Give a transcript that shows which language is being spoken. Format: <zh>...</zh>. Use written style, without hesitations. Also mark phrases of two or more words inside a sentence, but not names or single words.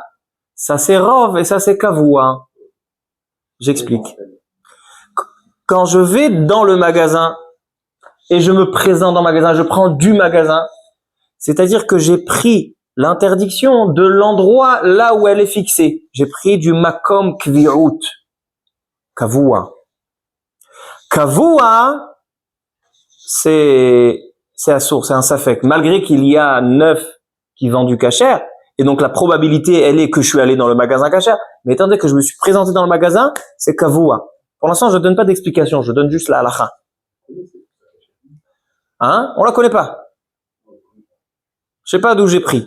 <fr>Ça c'est rov et ça c'est kavua. J'explique. Quand je vais dans le magasin et je me présente dans le magasin, je prends du magasin, c'est-à-dire que j'ai pris l'interdiction de l'endroit là où elle est fixée. J'ai pris du</fr> <he>מקום קביעות.</he> <fr>Kavua. Kavua, c'est assour, c'est un safek. Malgré qu'il y a 9 qui vendent du kasher, et donc la probabilité, elle est que je suis allé dans le magasin kasher, mais étant donné que je me suis présenté dans le magasin, c'est kavua. Pour l'instant, je donne pas d'explication, je donne juste la halakha. Hein? On la connaît pas. Je sais pas d'où j'ai pris.</fr>